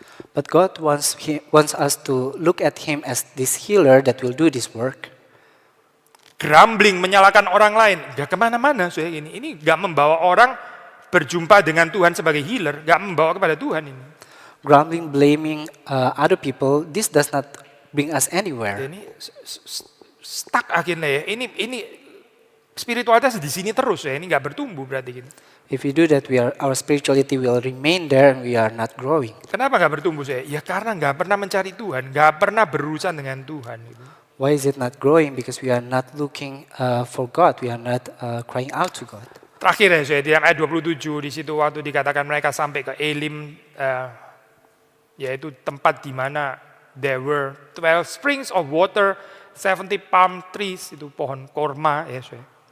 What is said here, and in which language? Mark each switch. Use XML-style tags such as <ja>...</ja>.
<en>But God wants us to look at Him as this healer that will do this work.</en> <id>Grumbling, menyalahkan orang lain, nggak kemana-mana. Ini nggak membawa orang berjumpa dengan Tuhan sebagai healer, nggak membawa kepada Tuhan ini.</id> <en>Grumbling, blaming other people, this does not bring us anywhere.</en> <id>Ini stuck akhirnya ya. Ini spiritualitas di sini terus ya. Ini nggak bertumbuh berarti gitu.</id> <en>If we do that, our spirituality will remain there and we are not growing.</en> <id>Kenapa nggak bertumbuh saya? Ya karena nggak pernah mencari Tuhan, nggak pernah berurusan dengan Tuhan. Gitu.</id> <en>Why is it not growing? Because we are not looking for God. We are not crying out to God.</en> <id>Terakhir ya saya, di ayat 27 di situ waktu dikatakan mereka sampai ke Elim, yaitu tempat di mana</id> <en>there were 12 springs of water, 70 palm trees,</en> <id>itu pohon korma ya saya.</id>